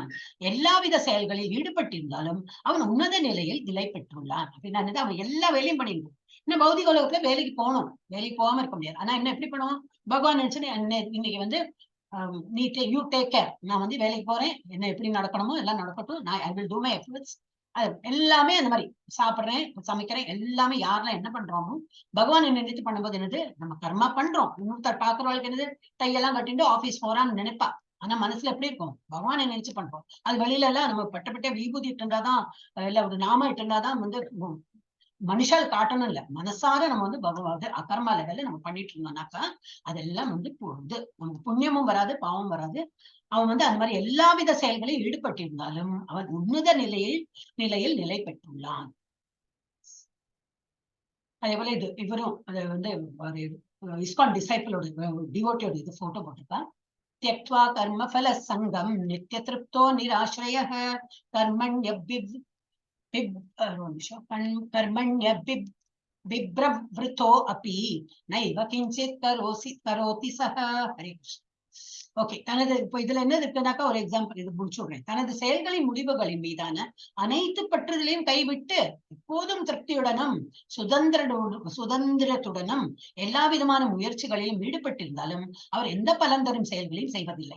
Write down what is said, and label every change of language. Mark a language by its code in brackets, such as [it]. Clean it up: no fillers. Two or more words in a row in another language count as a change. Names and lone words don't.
[ta] எல்லாவித செயல்களில் ஈடுபட்டிருந்தாலும் அவன் உன்னத நிலையில் நிலை பெற்றுள்ளான். அப்படின்னா அவன் எல்லா வேலையும் பண்ணிருக்கான். இன்னும் பௌதிக உலகத்துல வேலைக்கு போகணும், வேலைக்கு போகாம இருக்க முடியாது. ஆனா என்ன எப்படி பண்ணுவோம், பகவான் நினைச்சு இன்னைக்கு வந்து [en] you take care, [ta] நான் வந்து வேலைக்கு போறேன், என்ன எப்படி நடக்கணுமோ எல்லாம் நடக்கட்டும், நான் [en] I will do my efforts. [ta] அது எல்லாமே அந்த மாதிரி சாப்பிடுறேன், சமைக்கிறேன், எல்லாமே யாரெல்லாம் என்ன பண்றோமோ பகவான் நினைத்து பண்ணும்போது என்னது, நம்ம கர்மா பண்றோம். இன்னொருத்தர் பாக்குறவளுக்கு என்னது, டையெல்லாம் கட்டிட்டு ஆபீஸ் போறான்னு நினைப்பா. ஆனா மனசுல எப்படி இருக்கும், பகவானை நினைச்சு பண்றோம். அது வெளியில எல்லாம் நம்ம பட்ட விபூதி இட்டு இருந்தாதான், இல்ல ஒரு நாம இட்டு இருந்தாதான் வந்து மனுஷால் காட்டணும் இல்ல, மனசார நம்ம வந்து பகவான் அகர்மா லெவல்ல நம்ம பண்ணிட்டு இருந்தோம்னாக்கா அதெல்லாம் வந்து நமக்கு புண்ணியமும் வராது, பாவம் வராது. அவன் வந்து அந்த மாதிரி எல்லாவித செயல்களையும் ஈடுபட்டிருந்தாலும் அவன் உன்னத நிலையில் நிலை பெற்றுள்ளான். அதே போல இவரும் அது வந்து ஒரு இஸ்கான் டிசைபிளோட டிவோட்டியோட இது போட்டோ போட்டிருக்கா. [sa] त्यक्त्वा कर्म फल संगम नित्य तृप्तो निराश्रय बिभ्रवृतो अपि नैव किंचित् करोति सः. हरे कृष्ण. [ta] ஓகே, தனது இப்ப இதுல என்ன இருக்குனாக்கா ஒரு எக்ஸாம்பிள் இது முடிச்சுடுறேன். தனது செயல்களின் முடிவுகளின் மீதான அனைத்து பற்றுதலையும் கைவிட்டு எப்போதும் திருப்தியுடனும் சுதந்திரத்துடனும் எல்லா விதமான முயற்சிகளிலும் ஈடுபட்டிருந்தாலும் அவர் எந்த பலன் தரும் செயல்களையும் செய்வதில்லை.